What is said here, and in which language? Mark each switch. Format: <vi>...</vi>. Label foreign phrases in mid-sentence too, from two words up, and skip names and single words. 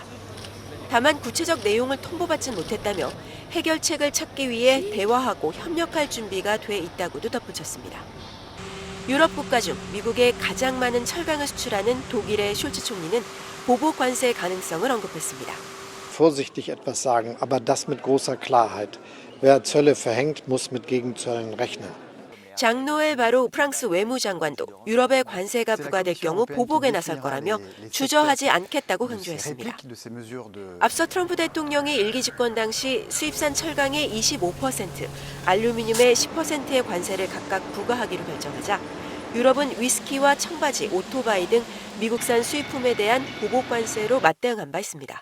<ko>다만 구체적 내용을 통보받진 못했다며 해결책을 찾기 위해 대화하고 협력할 준비가 돼 있다고도 덧붙였습니다. 유럽 국가 중 미국에 가장 많은 철강을 수출하는 독일의 숄츠 총리는 보복 관세 가능성을 언급했습니다.</ko> <de>Vorsichtig etwas sagen, aber das mit großer Klarheit. Wer Zölle verhängt, muss mit Gegenzöllen rechnen.</de> <ko>장노엘 바로 프랑스 외무장관도 유럽의 관세가 부과될 경우 보복에 나설 거라며 주저하지 않겠다고 강조했습니다. 앞서 트럼프 대통령이 일기 집권 당시 수입산 철강의 25%, 알루미늄의 10%의 관세를 각각 부과하기로 결정하자 유럽은 위스키와 청바지, 오토바이 등 미국산 수입품에 대한 보복 관세로 맞대응한 바 있습니다.</ko>